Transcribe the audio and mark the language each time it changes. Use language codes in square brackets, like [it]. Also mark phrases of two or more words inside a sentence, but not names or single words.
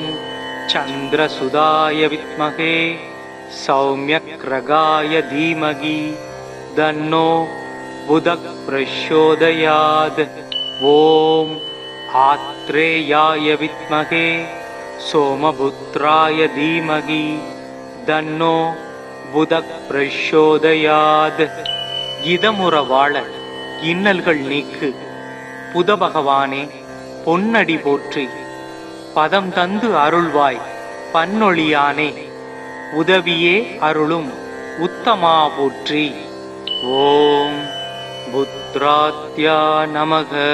[sa] चन्द्रसुताय विद्महे सौम्यग्रगाय धीमहि तन्नो बुधः प्रचोदयात् ॐ आत्रेयाय विद्महे सोमपुत्राय धीमहि तन्नो बुधः प्रचोदयात् [ta] இதமுற வாழ இன்னல்கள் நீக்கு புத பகவானே பொன்னடி போற்றி பதம் தந்து அருள்வாய் பன்னொழியானே உதவியே அருளும் உத்தமா போற்றி [sa] ॐ पुत्राद्या नमः